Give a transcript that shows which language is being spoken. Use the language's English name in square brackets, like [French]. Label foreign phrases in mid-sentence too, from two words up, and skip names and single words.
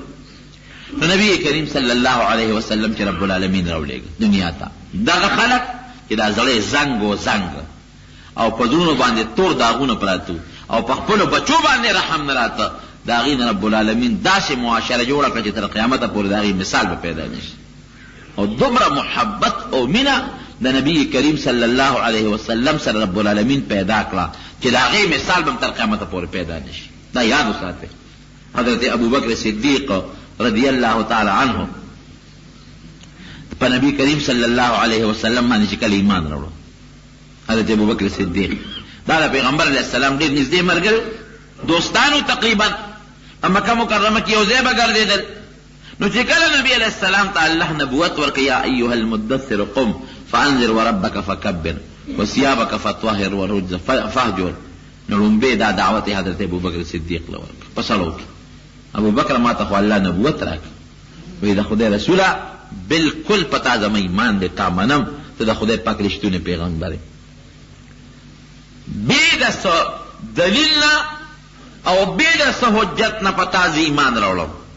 [Pashto] نو نبی کریم [Arabic] صلی الله علیه وسلم [Pashto] چې [Arabic] رب العالمین [Pashto] راولېږه دنیا ته، دغه خلک چې دا زړی زنګ و زنګ او په زړونو باندې تور داغونه پراته او په خپلو بچو باندې رحم نه راته، د هغې نه [Arabic] رب العالمین [Pashto] داسې معاشره جوړه کړه چې تر قیامته پورې د هغې مثال به پیدا نه شي. او دومره محبت او مینه د نبی کریم [Arabic] صلی الله علیه وسلم [Pashto] سره [Arabic] رب العالمین [Pashto] پیدا کړه چې د هغې مثال به تر قیامته پورې پیدا نه شي. دا یاد وساتئ. حضرت ابوبکر صدیق [Arabic] رضی اللہ تعالی عنہ [Pashto] په نبی کریم [Arabic] صلی الله علیه وسلم [Pashto] باندې چې کله ایمان راوړو، حضرت ابوبکر صدیق دا د پیغمبر [Arabic] علیه السلام [Pashto] ډېر نږدې ملګری دوستانو، تقریبا مکه مکرمه کې یو ځای به ګرځېدل. نو چې کله نبی علیه السلام ته الله نبوت ورکړ، [Arabic] یا ایها المدثر قم فانذر وربک فکبر وثیابک فطهر والرجز فاهجر، [Pashto] نو لومبې دا دعوت حضرت ابوبکر صدیق له ورکړ په سړو کې. ابو بکر ما ته خو الله نبوت راکړ، وایي د خدای رسوله بالکل پتا زما ایمان دی، تا منم، ته د خدای پاک رښتونی پیغمبر یې. بې د څه دلیل نه او بې د څه حجت نه په تا زه ایمان راوړم.